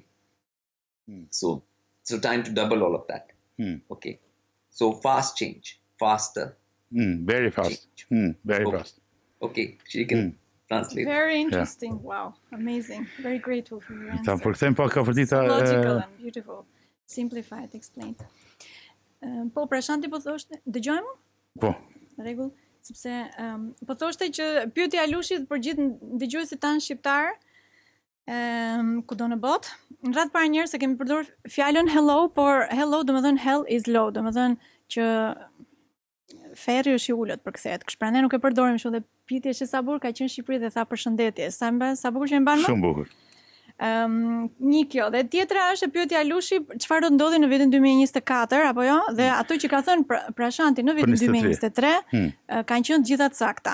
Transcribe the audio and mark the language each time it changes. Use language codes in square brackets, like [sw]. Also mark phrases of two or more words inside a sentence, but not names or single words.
[en] So time to double all of that. Okay. So fast change, faster. Very fast. Very fast. Okay, she can translate. Very interesting. Yeah. Wow, amazing. Very grateful for your answer. Logical and beautiful. Simplified, explained. [sq] Po, Prashanti po thoshte, dëgjojmë? Po. Rregull, sepse po thoshte që pyetja e Alushit për gjithë dëgjuesit tanë shqiptar, kudo në botë. Në radhë parë njerëz se kemi përdorur fjalën hello, por hello domethënë [en] hell is low, [sq] domethënë që ferri është i ulët për kthehet. Kështu prandaj nuk e përdorim shumë dhe pyetja që sa bukur ka qenë në Shqipëri dhe tha përshëndetje. Sa bukur që e mban më? Shumë bukur. Një kjo, dhe tjetra është e pyetja Alushi, çfarë do ndodhi në vitin 2024 apo jo? Dhe ato që ka thënë Prashanti në vitin 2023 kanë qenë të gjitha të sakta.